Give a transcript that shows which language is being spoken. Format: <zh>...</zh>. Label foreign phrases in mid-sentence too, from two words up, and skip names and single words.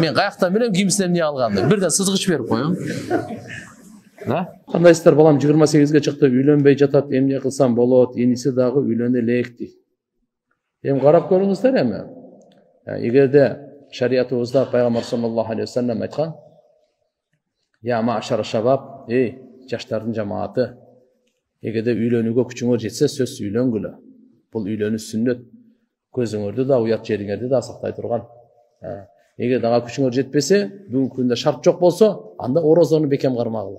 <ky>Мен каяктан билем кимсинен эмне алганды? Бирден сызгыч берип коюң. Кандайсыздар, балам 28-ге чыкты, үйлөнбөй жатат, эмне кылсам болот, эниси дагы үйлөнө элек дейт. Эми карап көрүңүздөр эми. Эгерде шариятыбызда пайгамбар</ky> <ar>صلى الله عليه وسلم</ar> <ky>айткан:</ky> <ar>"يا معشر الشباب,</ar> <ky>эй, жаштардын жамааты, эгерде үйлөнүүгө күчүңөр жетсе, сөзсүз үйлөнгүлө. Бул үйлөнүү сүннөт. Көзүңөрдү да, уят жериңерди да сактай турган. Эгер дагы күчүңөр жетпесе, бүгүнкү күндө шарт жок болсо, анда орозону бекем кармагыла.</ky>